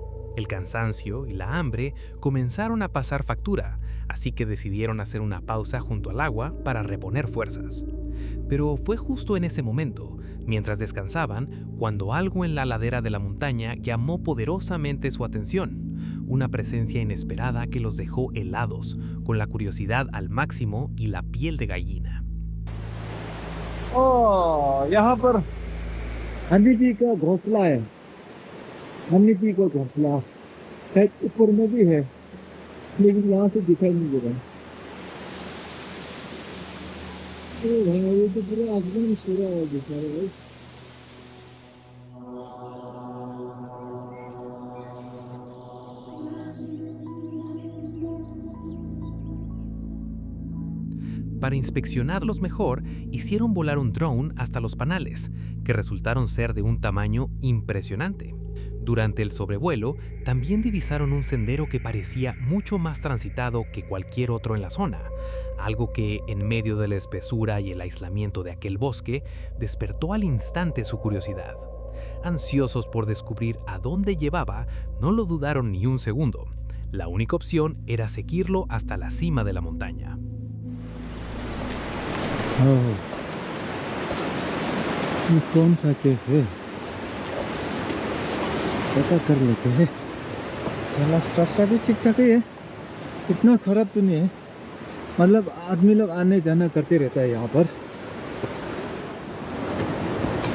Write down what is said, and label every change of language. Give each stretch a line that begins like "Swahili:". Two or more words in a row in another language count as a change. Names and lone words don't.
Spanish: El cansancio y la hambre comenzaron a pasar factura, así que decidieron hacer una pausa junto al agua para reponer fuerzas. Pero fue justo en ese momento, mientras descansaban, cuando algo en la ladera de la montaña llamó poderosamente su atención, una presencia inesperada que los dejó helados, con la curiosidad al máximo y la piel de gallina.
Hindi: Oh, यहाँ पर हनीबी का घोंसला है हनीबी का घोंसला शायद ऊपर में भी है लेकिन यहाँ से दिखाई नहीं दे रहा ये तो पूरा आसमान में सो रहा है जैसा भाई
Spanish: Para inspeccionarlos mejor, hicieron volar un drone hasta los panales, que resultaron ser de un tamaño impresionante. Durante el sobrevuelo, también divisaron un sendero que parecía mucho más transitado que cualquier otro en la zona, algo que, en medio de la espesura y el aislamiento de aquel bosque, despertó al instante su curiosidad. Ansiosos por descubrir a dónde llevaba, no lo dudaron ni un segundo. La única opción era seguirlo hasta la cima de la montaña.
Hindi: ये कौन सा केक है पता कर लेते हैं साला रास्ता भी ठीक ठाक ही है इतना खराब तो नहीं है मतलब आदमी लोग आने जाना करते रहता है यहाँ पर